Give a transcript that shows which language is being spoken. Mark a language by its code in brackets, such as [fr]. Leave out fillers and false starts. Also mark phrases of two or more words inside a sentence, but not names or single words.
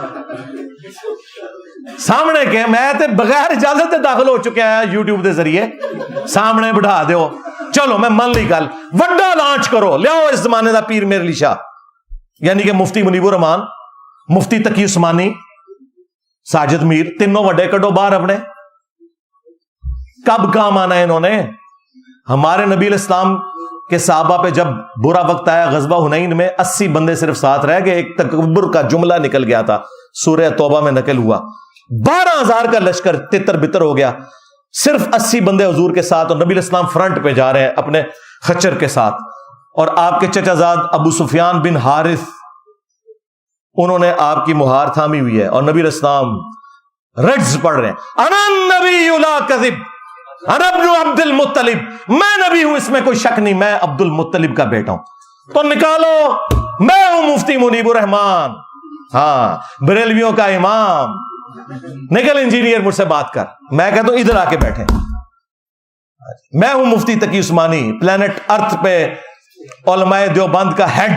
[pa] سامنے کے میں تے بغیر اجازت تے داخل ہو چکا ہے یوٹیوب دے ذریعے، سامنے بٹھا دیو، چلو میں من لی گل، وڈا لانچ کرو، لیاؤ اس زمانے دا پیر میر علی شاہ، یعنی کہ مفتی منیب الرحمان، مفتی تقی عثمانی، ساجد میر، تینوں وڈے کڈو باہر اپنے۔ [ur] کب کام آنا ہے انہوں نے؟ ہمارے نبی علیہ السلام کے صحابہ پہ جب برا وقت آیا غزوہ حنین میں 80 بندے صرف ساتھ رہ گئے، ایک تکبر کا جملہ نکل گیا تھا، سورہ توبہ میں نقل ہوا، 12,000 کا لشکر تتر بتر ہو گیا، صرف 80 بندے حضور کے ساتھ، اور نبی علیہ السلام فرنٹ پہ جا رہے ہیں اپنے خچر کے ساتھ، اور آپ کے چچا زاد ابو سفیان بن حارث انہوں نے آپ کی مہار تھامی ہوئی ہے، اور نبی علیہ السلام رجز پڑھ رہے ہیں، [ar] انا النبی لا کذب انا ابن عبد المطلب، [ur] میں نبی ہوں اس میں کوئی شک نہیں، میں عبد المطلب کا بیٹا ہوں، تو نکالو میں ہوں مفتی منیب الرحمان، ہاں بریلویوں کا امام، نکل انجینئر مجھ سے بات کر، میں کہتا ہوں ادھر آ کے بیٹھے، میں ہوں مفتی تقی عثمانی، [en] planet earth [ur] پہ علماء دیوبند کا ہیڈ۔